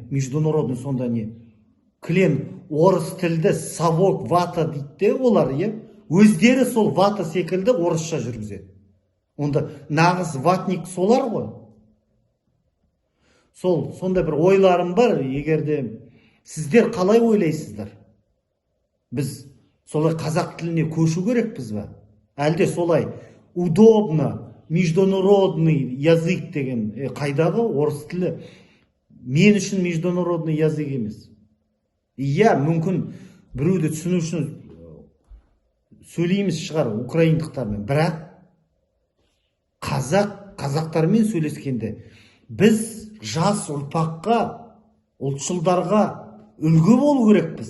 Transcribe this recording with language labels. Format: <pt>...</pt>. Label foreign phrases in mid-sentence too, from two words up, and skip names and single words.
<kk>Международный сонда не? Кілем орыс тілді</kk> <ru>совок вата</ru> <kk>дейді, олар, өздері сол вата секілді орысша жүргізеді. Онда нағыз ватник солар ғой. Сонда бір ойларым бар, егерде сіздер қалай ойлайсыздар? Біз солай қазақ тіліне көшу керекпіз бе? Әлде солай</kk> <ru>удобно, международный язык</ru> <kk>деген қайдағы орыс тілі мен үшін</kk> <ru>международный язык</ru> <kk>емес. Иә, мүмкін біреуді түсіну үшін сөйлейміз шығар украиндықтармен, бірақ қазақтармен сөйлескенде біз жас ұрпаққа, ұлтшылдарға үлгі болу керекпіз.</kk>